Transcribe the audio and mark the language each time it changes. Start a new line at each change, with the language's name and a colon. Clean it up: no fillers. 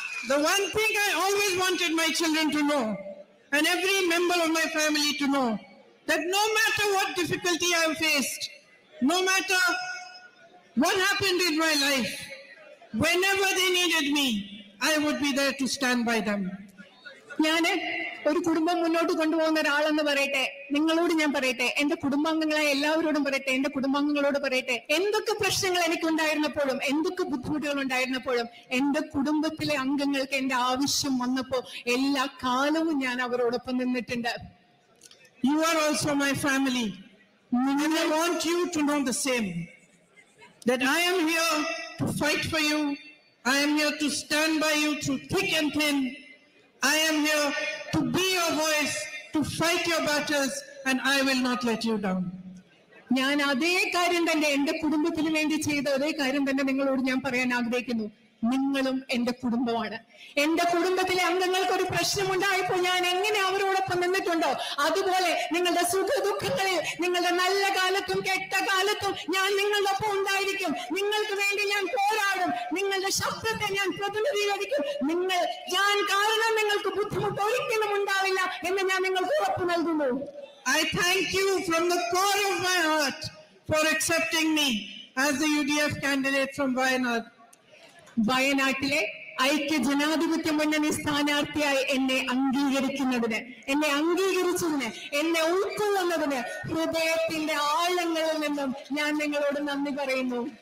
English: The one thing I always wanted my children to know, and every member of my family to know, that no matter what difficulty I have faced, no matter what happened in my life, whenever they needed me, I would be there to stand by them.
Malayalam: ഞാന് ഒരു കുടുംബം മുന്നോട്ട് കൊണ്ടുപോകുന്ന ഒരാളെന്ന് പറയട്ടെ, നിങ്ങളോട് ഞാൻ പറയട്ടെ, എന്റെ കുടുംബാംഗങ്ങളെ എല്ലാവരോടും പറയട്ടെ, എന്റെ കുടുംബാംഗങ്ങളോട് പറയട്ടെ, എന്തൊക്കെ പ്രശ്നങ്ങൾ എനിക്കുണ്ടായിരുന്നപ്പോഴും, എന്തൊക്കെ ബുദ്ധിമുട്ടുകൾ ഉണ്ടായിരുന്നപ്പോഴും, എന്റെ കുടുംബത്തിലെ അംഗങ്ങൾക്ക് എന്റെ ആവശ്യം വന്നപ്പോ എല്ലാ കാലവും ഞാൻ അവരോടൊപ്പം നിന്നിട്ടുണ്ട്.
English: You are also my family, and I want you to know the same, that I am here to fight for you. I am here to stand by you through thick and thin. I am here to be your voice, to fight your battles, and I will not let you down.
Malayalam: ഞാൻ അതേ കാര്യം തന്നെ എന്റെ കുടുംബത്തിന് വേണ്ടി ചെയ്ത അതേ കാര്യം തന്നെ നിങ്ങളോട് ഞാൻ പറയാൻ ആഗ്രഹിക്കുന്നു. നിങ്ങളും എന്റെ കുടുംബമാണ്. എന്റെ കുടുംബത്തിലെ അംഗങ്ങൾക്ക് ഒരു പ്രശ്നമുണ്ടായപ്പോൾ ഞാൻ എങ്ങനെ അവരോടൊപ്പം നിന്നിട്ടുണ്ടോ, അതുപോലെ നിങ്ങളുടെ സുഖ ദുഃഖങ്ങളിൽ, നിങ്ങളുടെ നല്ല കാലത്തും കെട്ട കാലത്തും ഞാൻ നിങ്ങളുടെ ഒപ്പം ഉണ്ടായിരിക്കും. നിങ്ങൾക്ക് വേണ്ടി ഞാൻ പോരാടും. നിങ്ങളുടെ ശബ്ദത്തെ ഞാൻ പ്രതിനിധീകരിക്കും. ഞാൻ കാരണം നിങ്ങൾക്ക് ബുദ്ധിമുട്ട് ഒരിക്കലും ഉണ്ടാവില്ല എന്ന് ഞാൻ നിങ്ങൾക്ക് ഉറപ്പ് നൽകുന്നു.
English: I thank you from the core of my heart for accepting me as the UDF candidate from Wayanad.
Malayalam: വയനാട്ടിലെ ഐക്യ ജനാധിപത്യ മുന്നണി സ്ഥാനാർത്ഥിയായി എന്നെ അംഗീകരിക്കുന്നതിന്, എന്നെ അംഗീകരിച്ചതിന്, എന്നെ ഉൾക്കൊള്ളുന്നതിന് ഹൃദയത്തിന്റെ ആഴങ്ങളിൽ നിന്നും ഞാൻ നിങ്ങളോട് നന്ദി പറയുന്നു.